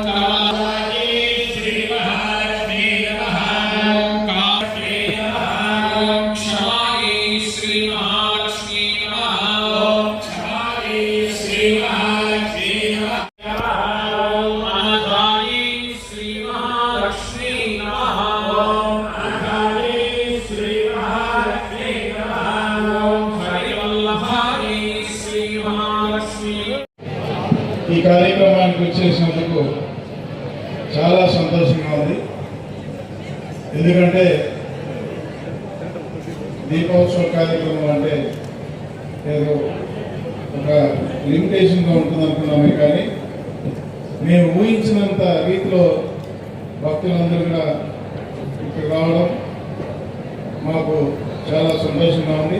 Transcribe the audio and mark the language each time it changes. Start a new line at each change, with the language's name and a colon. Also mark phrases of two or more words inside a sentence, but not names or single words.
Sanskrit: कालायै श्री महालक्ष्मी नमः ओम काशे नमः ओम क्षमायै श्री महालक्ष्मी नमः ओम क्षमायै श्री महालक्ष्मी नमः ओम अनघायै श्री महालक्ष्मी नमः ओम अनघायै श्री महालक्ष्मी नमः ओम हरिवल्लभायै श्री महालक्ष्मी
Telugu: ఈ కార్యక్రమానికి వచ్చేసినందుకు చాలా సంతోషంగా ఉంది. ఎందుకంటే దీపోత్సవ కార్యక్రమం అంటే ఏదో ఒక లిమిటేషన్గా ఉంటుంది అనుకున్నామే, కానీ మేము ఊహించినంత రీతిలో భక్తులందరూ కూడా ఇక్కడ రావడం మాకు చాలా సంతోషంగా ఉంది.